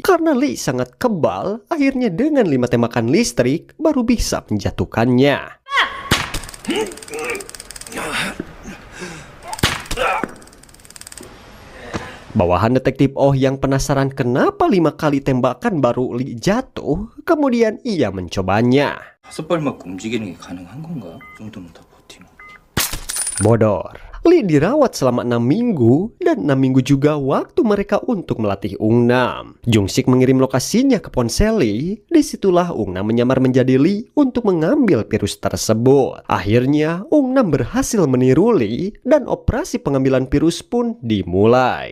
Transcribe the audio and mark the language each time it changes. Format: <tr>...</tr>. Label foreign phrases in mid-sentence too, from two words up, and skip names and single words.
<id>Karena Lee sangat kebal, akhirnya dengan 5 tembakan listrik baru bisa menjatuhkannya. Bawahan Detektif Oh yang penasaran kenapa 5 kali tembakan baru Lee jatuh, kemudian ia mencobanya.</id> <ko>5발 맞고 움직이는 게 가능한 건가? 그 정도면 다 버티나?</ko> <id>Bodor. Lee dirawat selama 6 minggu dan 6 minggu juga waktu mereka untuk melatih Ung-nam. Jung-sik mengirim lokasinya ke ponsel Lee. Disitulah Ung-nam menyamar menjadi Lee untuk mengambil virus tersebut. Akhirnya Ung-nam berhasil meniru Lee dan operasi pengambilan virus pun dimulai.</id>